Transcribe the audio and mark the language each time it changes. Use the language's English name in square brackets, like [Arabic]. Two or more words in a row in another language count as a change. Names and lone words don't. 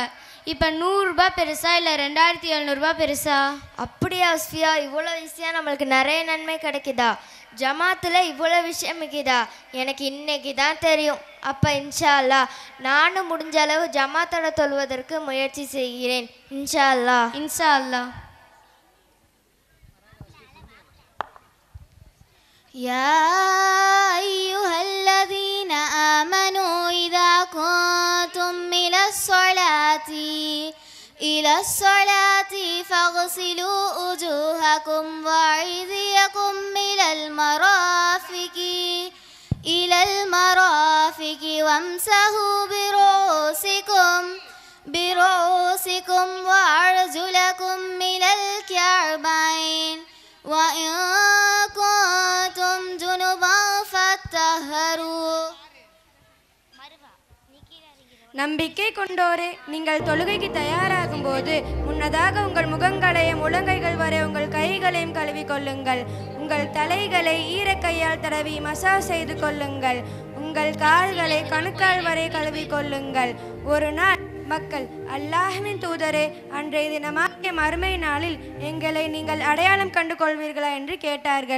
[Tamil] இப்போ 100 ரூபாய் பெருசா இல்லை 2700 ரூபாய் பெருசா? அப்படியா வஸ்ஃபியா? இவ்வளோ விஷயம் நம்மளுக்கு நிறைய நன்மை கிடைக்குதா? ஜமாத்தில் இவ்வளோ விஷயம் இருக்குதா? எனக்கு இன்னைக்கு தான் தெரியும். அப்போ [Arabic] إن شاء الله [Tamil] நானும் முடிஞ்ச அளவு ஜமாத்தோட தொழுவதற்கு முயற்சி செய்கிறேன் [Arabic] إن شاء الله. إن شاء الله. يا أيها الذين آمنوا إذا كنتم إلى الصلاة فاغسلوا وجوهكم وأيديكم إلى المرافق وامسحوا برؤوسكم وأرجلكم إلى الكعبين وإن كنتم جنبا فطهروا. [Tamil] நம்பிக்கை கொண்டோரே, நீங்கள் தொழுகைக்கு தயாராகும் போது முன்னதாக உங்கள் முகங்களையும் முழங்கைகள் வரை உங்கள் கைகளையும் கழுவிக்கொள்ளுங்கள். உங்கள் தலைகளை ஈரக்கையால் தடவி மசாஜ் செய்து கொள்ளுங்கள். உங்கள் கால்களை கணுக்கால் வரை கழுவிக்கொள்ளுங்கள். ஒரு நாள் மக்கள், அல்லாஹ்வின் தூதரே, அன்றைய தினமாகிய மறுமை நாளில் எங்களை நீங்கள் அடையாளம் கண்டு கொள்வீர்களா என்று கேட்டார்கள்.